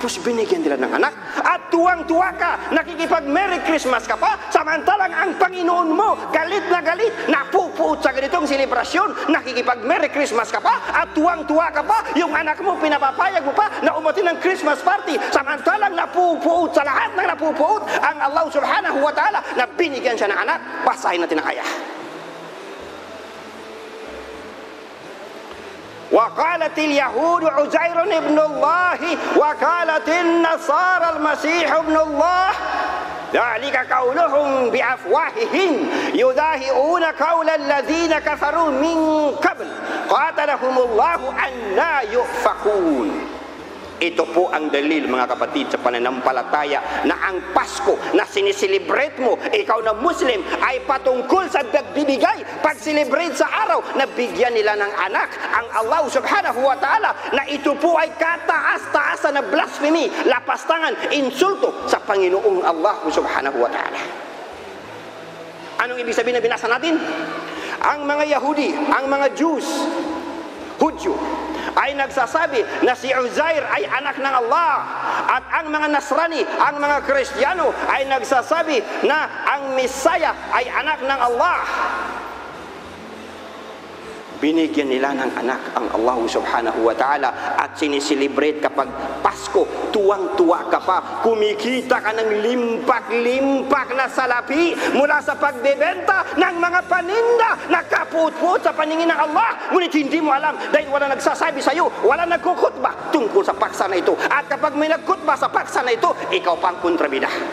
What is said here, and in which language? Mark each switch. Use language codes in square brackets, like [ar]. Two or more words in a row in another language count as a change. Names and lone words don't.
[tl] Tapos binigyan nila ng anak at tuwang-tuwa ka, nakikipag- [en] Merry Christmas [tl] ka pa, samantalang ang Panginoon mo galit na galit, napupuot sa ganitong selebrasyon, nakikipag- [en] Merry Christmas [tl] ka pa at tuwang-tuwa ka pa, yung anak mo pinapapayag mo pa na umatin ng [en] Christmas party, [tl] samantalang napupuot sa lahat ng napupuot ang Allah [ar] سبحانه وتعالى [tl] na binigyan siya ng anak. Basahin natin ang ayah. [ar] وقالت اليهود عزير ابن الله وقالت النصارى المسيح ابن الله ذلك قولهم بأفواههم يضاهئون قول الذين كفروا من قبل قاتلهم الله أنى يؤفكون. [tl] Ito po ang dalil, mga kapatid, sa pananampalataya na ang Pasko na siniselebrate mo, ikaw na Muslim, ay patungkol sa nagbibigay, pag-celebrate sa araw na bigyan nila ng anak ang Allah [ar] سبحانه وتعالى, [tl] na ito po ay kataas-taasan na blasphemy, lapastangan, insulto sa Panginoong Allah [ar] سبحانه وتعالى. [tl] Anong ibig sabihin na binasa natin? Ang mga Yahudi, ang mga Jews, Hudyo, ay nagsasabi na si Uzair ay anak ng Allah, at ang mga Nasrani, ang mga Kristiyano ay nagsasabi na ang Messiah ay anak ng Allah. Binigyan nila ng anak ang Allah [ar] سبحانه وتعالى [tl] at siniselebrate kapag Pasko, tuwang-tuwa ka pa, kumikita ka ng limpak-limpak na salapi mula sa pagbebenta ng mga paninda na kaput-put sa paningin ng Allah, ngunit hindi mo alam dahil wala nagsasabi sa iyo, wala nagkukutba tungkol sa paksa na ito, at kapag may nagkutba sa paksa na ito, ikaw pang kontrabida.